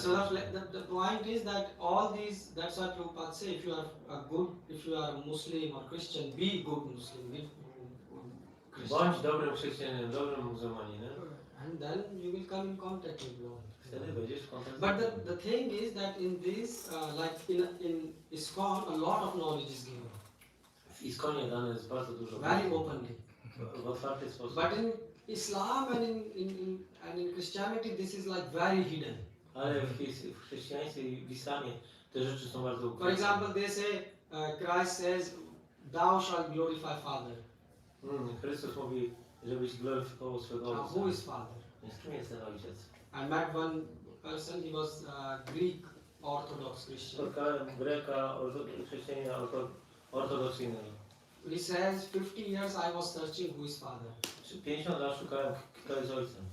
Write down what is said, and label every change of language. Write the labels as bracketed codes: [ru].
[en] So the point is that all these, that's what Prabhupada say, if you are a Muslim or Christian, be good Muslim, be Christian. [pl] Bądź dobrym chrześcijaninem, dobrym muzułmaninem. [en] And then you will come in contact with God. [pl] Wtedy wejdziesz w kontakt z [en] But [pl] Bogiem. [en] the thing is that in this, like in ISKCON, a lot of knowledge is given, [pl] W Iskonie dane jest bardzo dużo. [en] very openly. [pl] W otwarty sposób. [en] But in Islam and in Christianity, this is like very hidden. [pl] Ale w chrześcijaństwie i w islamie te rzeczy są bardzo [en] For [pl] ukryte. [en] example, they say, Christ says, "Thou shalt glorify Father." [pl] Chrystus mówi, żebyś gloryfikował swego [en] Now, [pl] Ojca. [en] who is Father? [pl] Więc kim jest ten Ojciec? [en] I met one person. He was Greek Orthodox Christian. [pl] Spotkałem Greka, chrześcijanina ortodoksyjnego. [en] He says, 50 years I was searching who is Father, [pl] 50 lat szukałem, kto jest Ojcem.